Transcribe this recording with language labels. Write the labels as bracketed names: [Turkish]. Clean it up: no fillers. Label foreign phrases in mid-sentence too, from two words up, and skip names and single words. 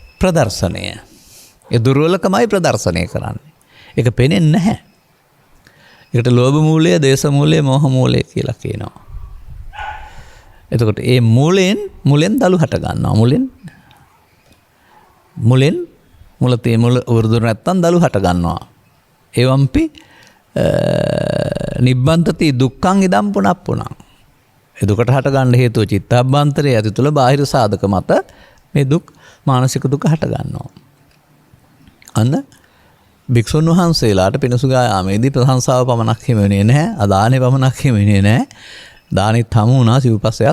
[Sinhala] ඒ දුර්වලකමයි ප්‍රදර්ශනය කරන්නේ. ඒක පේන්නේ නැහැ. ඒකට ලෝභ මූලය, දේශ මූලය, මෝහ මූලය කියලා කියනවා. එතකොට ඒ මුලෙන් දලු හට ගන්නවා. මුලෙන් මුල වර්ධන නැත්තම් දලු හට ගන්නවා. [Pali] එවම්පි නිබ්බන්තති දුක්ඛං ඉදම් පුනප්පුනං. [Sinhala] ඒ දුකට හට ගන්න හේතුව චිත්තාභ්‍යන්තරයේ ඇති තුල බාහිර සාධක මත මේ දුක් මානසික දුක හට ගන්නවා. අන්න භික්ෂුන් වහන්සේලාට පිණුසුගා යාමේදී ප්‍රශංසාව පමණක් හිමෙන්නේ නැහැ. අදානේ පමණක් හිමෙන්නේ නැහැ. දානෙත් හමු වුණා සිව්පස්සයත්.